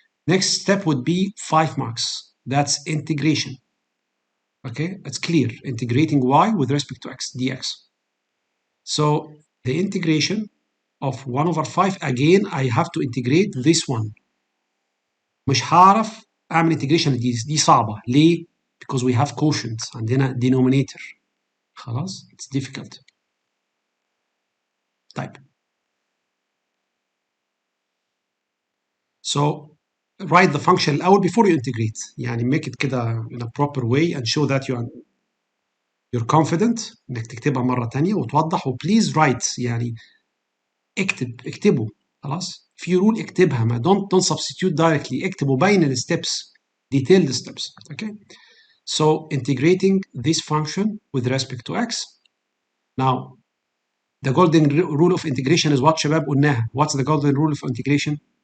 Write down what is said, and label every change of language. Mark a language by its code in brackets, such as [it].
[en] Next step would be 5 marks. That's integration. Okay, it's clear. Integrating y with respect to x dx. So the integration of 1 over 5, again I have to integrate this one. [ar] مش هعرف اعمل integration دي صعبة. ليه؟ [en] Because we have quotient. [ar] عندنا denominator. خلاص؟ [en] It's difficult. [ar] طيب. [en] So write the function [ar] الأول [en] before you integrate. [ar] يعني [en] make it [ar] كده [en] in a proper way and show that you're confident [ar] انك تكتبها مرة تانية وتوضح. وبليز [en] write [ar] يعني اكتبه. خلاص؟ في رول اكتبها. [en] ما don't substitute directly. [ar] اكتب وبين الستبس. [en] Detail the steps. Okay? So integrating this function with respect to x. Now the golden rule of integration is what [ar] شباب قلناها. [en] What's the golden rule of integration?